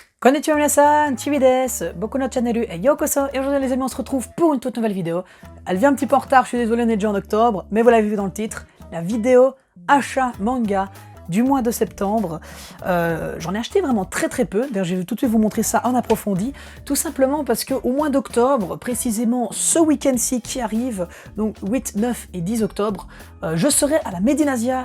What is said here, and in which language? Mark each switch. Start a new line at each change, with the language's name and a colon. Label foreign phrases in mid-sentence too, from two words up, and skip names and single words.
Japanese: こんにちは皆さん、チビです、僕のチャンネル
French: et Yokoso, et aujourd'hui les amis on se retrouve pour une toute nouvelle vidéo. Elle vient un petit peu en retard, je suis désolé, on est déjà en octobre, mais vous l'avez vu dans le titre, la vidéo achat manga du mois de septembre. J'en ai acheté vraiment très peu, d'ailleurs je vais tout de suite vous montrer ça en approfondi, tout simplement parce qu'au mois d'octobre, précisément ce week-end-ci qui arrive, donc 8, 9 et 10 octobre, je serai à la Made in Asia